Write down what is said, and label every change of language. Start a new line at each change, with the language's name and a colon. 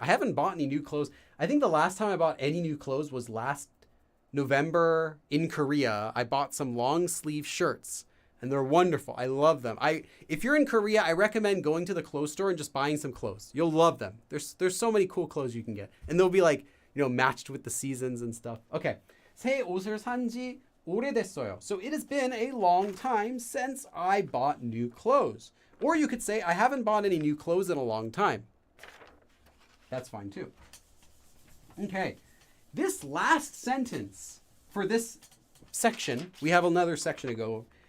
English: I haven't bought any new clothes. I think the last time I bought any new clothes was last November in Korea. I bought some long sleeve shirts and they're wonderful. I love them. If you're in Korea, I recommend going to the clothes store and just buying some clothes. You'll love them. There's so many cool clothes you can get. And they'll be like, matched with the seasons and stuff. Okay.
Korean: 새 옷을 산 지 오래됐어요.
English: So it has been a long time since I bought new clothes. Or you could say, I haven't bought any new clothes in a long time. That's fine too. Okay. This last sentence for this section, we have another section to go.